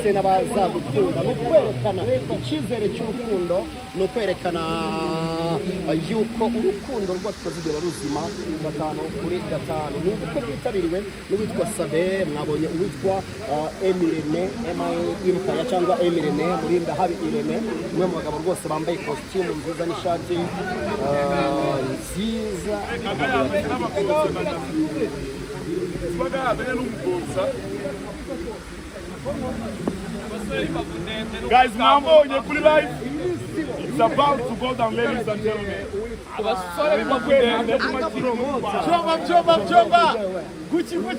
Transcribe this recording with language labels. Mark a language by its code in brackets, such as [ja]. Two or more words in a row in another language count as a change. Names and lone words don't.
[rw] n'abazagukunda no kwerekana icyizere cy'urukundo no kwerekana yuko urukundo rwacu ruzigera ruzima 5/5 ni ubukwe bwitabiriwe n'uwitwa Sabe mwabonye uwitwa Emirene Impaya cyangwa Emirene Murinda Habi Irene umwe mu bagabo rwose bambaye costume nziza n'ishati nziza [en] Guys, Nyambo, you're fully live. It's about to go down, ladies and gentlemen. Chomba. Gucci.